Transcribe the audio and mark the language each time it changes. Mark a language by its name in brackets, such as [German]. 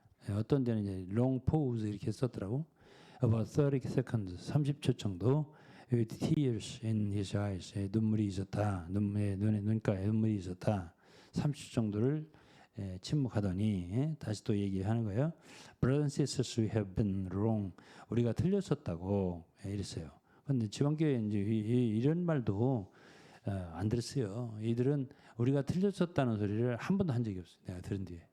[Korean] 어떤 데는 이제 [English] long pause [Korean] 이렇게 썼더라고. [English] About 30 seconds, [Korean] 30초 정도. [English] With tears in his eyes, [Korean] 눈물이 있었다. 눈가에 눈물이 있었다. 30초 정도를 침묵하더니 다시 또 얘기하는 거예요. [English] Brothers and sisters, we have been wrong. [Korean] 우리가 틀렸었다고 이랬어요. 그런데 지방교회 이제 이런 말도 안 들었어요. 이들은 우리가 틀렸었다는 소리를 한 번도 한 적이 없어요. 내가 들은 뒤에.